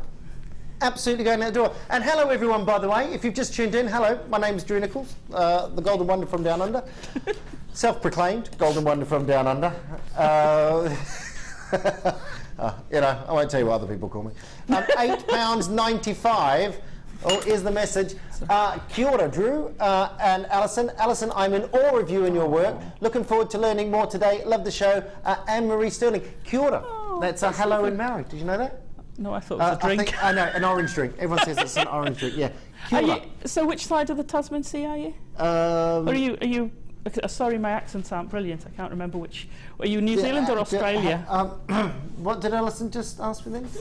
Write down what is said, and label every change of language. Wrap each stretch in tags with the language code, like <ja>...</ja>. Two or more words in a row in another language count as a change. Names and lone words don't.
<en>Absolutely going out the door. And hello everyone, by the way, if you've just tuned in, hello, my name is Drew Nicholls, the Golden Wonder from Down Under. Self-proclaimed Golden Wonder from Down Under. You know, I won't tell you what other people call me. £8.95. Oh, here's the message.</en> <mi>Kia ora,</mi> <en>Drew and Alison. Alison, I'm in awe of you and your work. Looking forward to learning more today. Love the show.</en> <mi>Anne-Marie Sterling. Kia ora.</mi> <en>That's a hello in Maori. Did you know that? No, I thought it was a drink. I know, an orange drink. Everyone says it's an orange drink. Yeah. So which side of the Tasman Sea are you? Or are you? Sorry, my accents aren't brilliant. I can't remember which. Are you New Zealand or Australia? What did Alison just ask me then?</en>